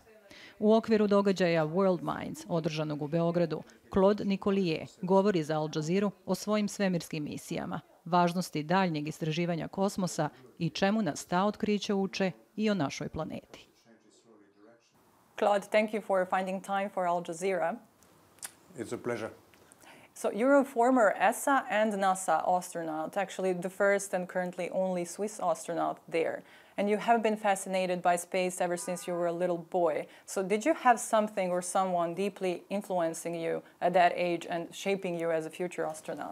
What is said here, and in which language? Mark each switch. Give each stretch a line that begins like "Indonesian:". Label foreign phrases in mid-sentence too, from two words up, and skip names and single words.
Bosnian: U okviru događaja World Minds, održanog u Beogradu, Claude Nicollier govori za Jazeeru o svojim svemirskim misijama, važnosti daljnjeg istraživanja kosmosa i čemu nas ta otkrića uče i o našoj planeti.
English: Claude, thank you for finding time for Al Jazeera. It's a pleasure. So you're a former ESA and NASA astronaut, actually the first and currently only Swiss astronaut there. And you have been fascinated by space ever since you were a little boy. So did you have something or someone deeply influencing you at that age and shaping you as a future astronaut?